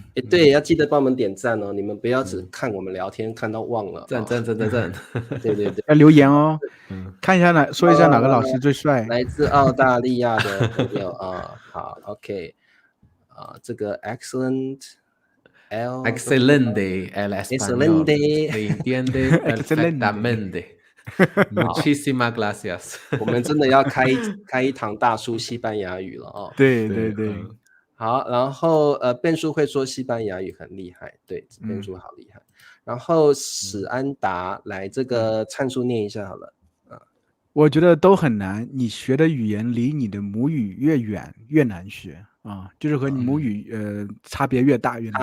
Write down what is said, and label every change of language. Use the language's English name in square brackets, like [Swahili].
[Chinese] 对，要记得帮我们点赞哦，你们不要只看我们聊天看到忘了。赞，对，要留言哦，看一下说一下哪个老师最帅。来自澳大利亚的朋友啊，好 ，OK， 这个 [Spanish] excelente el español entiende perfectamente muchísimas gracias [Chinese] 我们真的要开一堂大叔西班牙语了哦。对，好，然后变叔会说西班牙语很厉害，对，变叔好厉害。然后史安达来这个参数念一下好了。我觉得都很难，你学的语言离你的母语越远越难学啊，就是和你母语差别越大越难学。